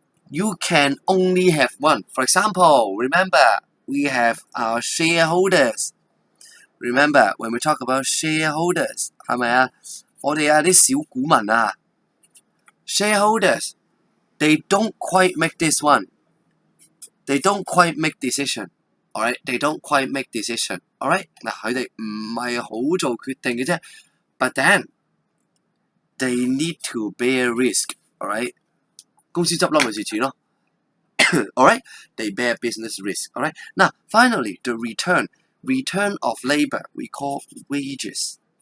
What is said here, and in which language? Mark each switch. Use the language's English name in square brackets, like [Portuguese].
[English] You can only have one. For example, remember we have our shareholders. Remember when we talk about shareholders, [Cantonese] 係咪啊？我哋啊啲小股民啊 [English] ，shareholders, they don't quite make this one. They don't quite make decision. Alright, they don't quite make decision. [Cantonese] Alright, 嗱佢哋唔係好做決定嘅啫。 [English] But then they need to bear risk. Alright, [Cantonese] 公司執笠咪蝕錢咯。 [English] Alright? They bear business risk. Alright? Now, finally, the return. Return of labor, we call wages.